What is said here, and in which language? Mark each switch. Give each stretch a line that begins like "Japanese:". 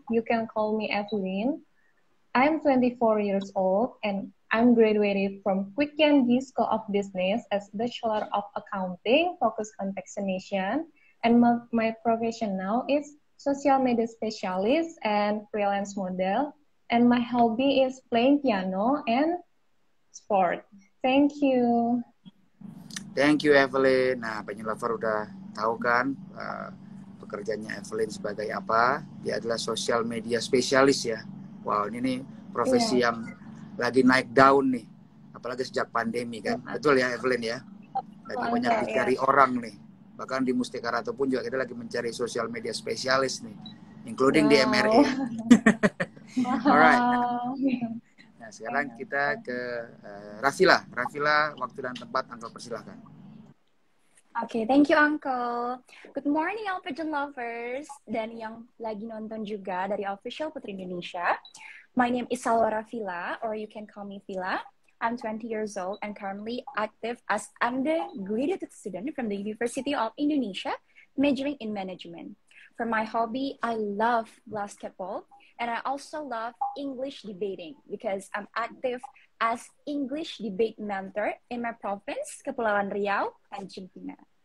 English: You can call me Evelyn. I'm 24 years old and I'm graduated from Quick&G School of Business as Bachelor of Accounting, focused on taxation. And my profession now is social media specialist and freelance model. And my hobby is playing piano and sport. Thank you. Thank you Evelyn.
Indonesian: Nah, Pageant Lover udah tahu kan pekerjaannya Evelyn sebagai apa? Dia adalah social media spesialis ya. Wow, ini nih profesi yang lagi naik daun nih. apalagi sejak pandemi kan. Betul ya Evelyn ya? Lagi banyak Angka, dicari orang nih. Bahkan di Mustika Ratu pun juga kita lagi mencari sosial media spesialis nih, including di MRE. Wow.
English: Alright. Wow.
Indonesian: Nah, sekarang kita ke Rafila. Rafila, waktu dan tempat Uncle persilahkan.
English: Oke, thank you Uncle. Good morning all pigeon lovers
Indonesian: dan yang lagi nonton juga dari Official Putri Indonesia.
English: My name is Salwa Rafila, or you can call me Fila. I'm 20 years old and currently active as undergraduate student from the University of Indonesia, majoring in management. For my hobby, I love basketball, and I also love English debating because I'm active as English debate mentor in my province, Kepulauan Riau, Tanjung Pinang.